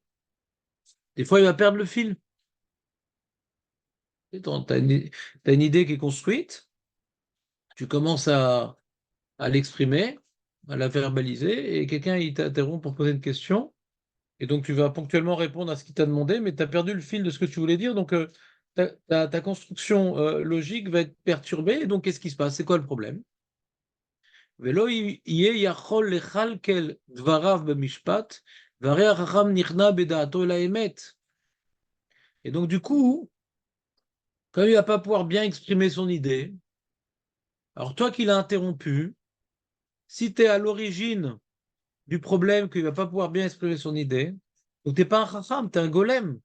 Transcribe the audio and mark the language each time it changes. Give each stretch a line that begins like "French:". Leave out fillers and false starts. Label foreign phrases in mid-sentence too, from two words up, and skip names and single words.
French: Des fois, il va perdre le fil. Tu as une idée qui est construite, tu commences à l'exprimer, à la verbaliser, et quelqu'un il t'interrompt pour poser une question, et donc tu vas ponctuellement répondre à ce qu'il t'a demandé, mais tu as perdu le fil de ce que tu voulais dire, donc ta construction logique va être perturbée, et donc qu'est-ce qui se passe? C'est quoi le problème?
Hebrew: ולא יהיה יכול לכלכל דבריו במשפט, והרי החכם נכנע בדעתו אל האמת.
French: Et donc du coup, quand il ne va pas pouvoir bien exprimer son idée, alors toi qui l'as interrompu, si tu es à l'origine du problème qu'il ne va pas pouvoir bien exprimer son idée, donc tu n'es pas un chacham, tu es un golem.